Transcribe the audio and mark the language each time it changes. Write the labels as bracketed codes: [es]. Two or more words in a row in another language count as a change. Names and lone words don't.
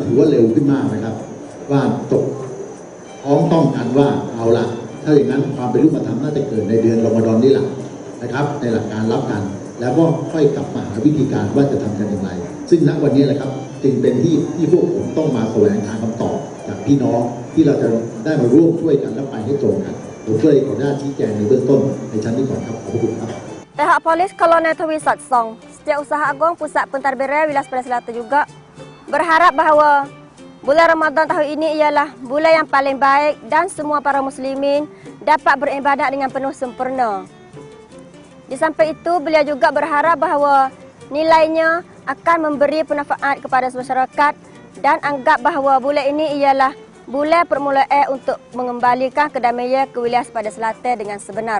[th] ถือว่าเร็วขึ้นมากนะครับว่าตกพ้องต้องกันว่าเอาละถ้าอย่างนั้นความเป็นรูปธรรมน่าจะเกิดในเดือนรอมฎอนนี่แหละนะครับในหลักการรับกันแล้วก็ค่อยกลับมาหาวิธีการว่าจะทำกันอย่างไรซึ่งณวันนี้แหละครับจึงเป็นที่พวกผมต้องมาแสวงหาคำตอบจากพี่น้องที่เราจะได้มาร่วมช่วยกันและไปให้ตรงกันผมก็เลยขออนุญาตชี้แจงในเบื้องต้นในชั้นนี้ก่อนครับขอบคุณครับ [ms] Pihak Polis Kolonel Tawi Sotsong, Setiausaha Agung Pusat Pentadbiran Wilayah Sepadan Selatan juga berharap bahawa bulan Ramadan tahun ini ialah bulan yang paling baik dan semua para muslimin dapat beribadat dengan penuh sempurna. Di samping itu, beliau juga berharap bahawa nilainya akan memberi manfaat kepada masyarakat dan anggap bahawa bulan ini ialah bulan permulaan untuk mengembalikan kedamaian ke wilayah Sepadan Selatan dengan sebenar.